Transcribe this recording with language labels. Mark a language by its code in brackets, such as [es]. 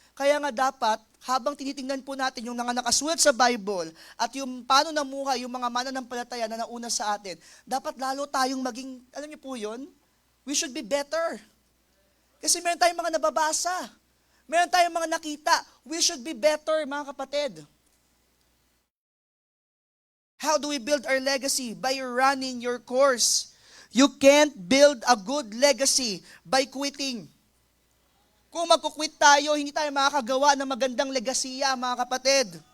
[tl] Kaya nga dapat, habang tinitingnan po natin yung mga nakasulat sa Bible at yung paano namuhay yung mga mananampalataya na nauna sa atin, dapat lalo tayong maging, alam niyo po yun, [en] we should be better. [tl] Kasi meron tayong mga nababasa. Meron tayong mga nakita. [en] We should be better, [tl] mga kapatid. [en] How do we build our legacy? By running your course. You can't build a good legacy by quitting. [tl] Kung magkukwit tayo, hindi tayo makakagawa ng magandang legasiya, mga kapatid.